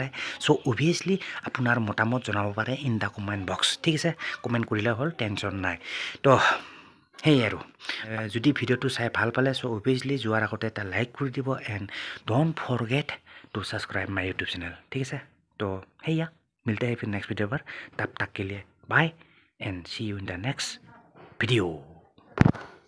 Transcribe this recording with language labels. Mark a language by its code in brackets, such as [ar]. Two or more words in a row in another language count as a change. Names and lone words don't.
[en] so obviously [as] আপোনাৰ মতামত জনাব পাৰে [en] in the comment box [as] ঠিক আছে কমেণ্ট কৰিলে হ'ল টেনশ্যন নাই তো সেয়ে আৰু যদি ভিডিঅ'টো চাই ভাল পালে [en] so obviously [as] যোৱাৰ আগতে এটা লাইক কৰি দিব [en] and don't forget to subscribe my YouTube channel [as] ঠিক আছে তো সেয়া মিলতে [hi] हैं फिर नेक्स्ट वीडियो पर तब तक के लिए [en] bye and see you in the next video